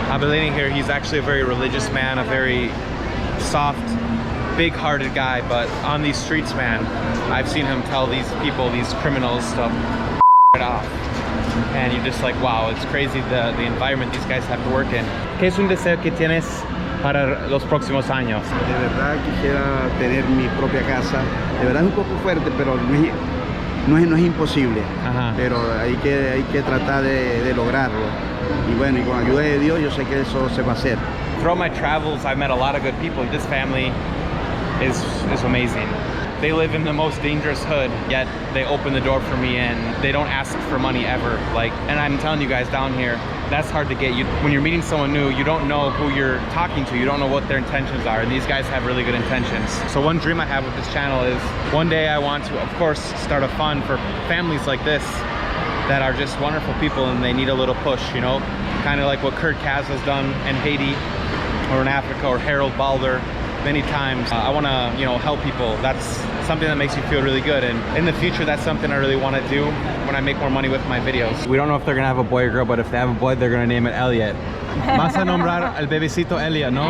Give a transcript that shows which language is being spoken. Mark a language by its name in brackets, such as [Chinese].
[English] Abelino here, he's actually a very religious man, a very soft, big-hearted guy, but on these streets, man, I've seen him tell these people, these criminals, to it off. And you're just like, wow, it's crazy the environment these guys have to work in. [Spanish] ¿Qué es un deseo que tienes para los próximos años? De verdad quisiera tener mi propia casa. De verdad es un poco fuerte, pero no es imposible, Ajá. pero hay que tratar de lograrlo. Y bueno, y con ayuda de Dios yo sé que eso se va a hacer. [English] Throughout my travels, I've met a lot of good people. This family is amazing. They live in the most dangerous hood, yet they open the door for me and they don't ask for money ever. Like, and I'm telling you guys down here, that's hard to get. When you're meeting someone new, you don't know who you're talking to. You don't know what their intentions are. And these guys have really good intentions. So one dream I have with this channel is one day I want to, of course, start a fund for families like this that are just wonderful people and they need a little push, you know? Kind of like what Kurt Kaz has done in Haiti or in Africa, or Harold Balder many times. I want to, you know, help people. That's something that makes you feel really good, and in the future that's something I really want to do when I make more money with my videos. We don't know if they're gonna have a boy or girl, but if they have a boy, they're gonna name it Elliot. [Spanish] Vas a nombrar al bebecito Elliot, ¿no?